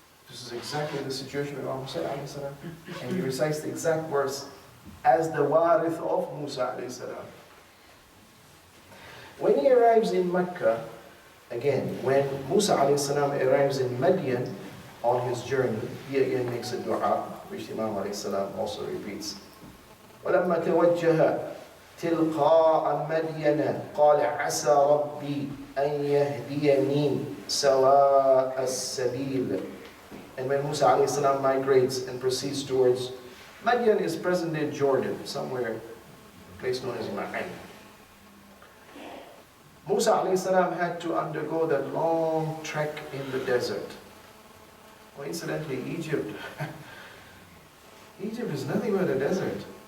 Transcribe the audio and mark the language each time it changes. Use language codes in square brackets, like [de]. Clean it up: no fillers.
[en] This is exactly the situation of Imam Hussein alayhi salam. And he recites the exact verse as the warith of Musa alayhi salam. When he arrives in Mecca, again, when Musa alayhi salam arrives in Madian on his journey, he again makes a dua, which Imam alayhi salam also repeats. [ar] وَلَمَّا تَوَجَّهَ تلقاء مدين قال عسى ربي أن يهديني سواء السبيل. [en] And when Musa alayhi salam migrates and proceeds towards Madian, is present-day Jordan, somewhere, a place known as Ma'an. Musa alayhi salam had to undergo that long trek in the desert. Coincidentally, Egypt is nothing but a desert.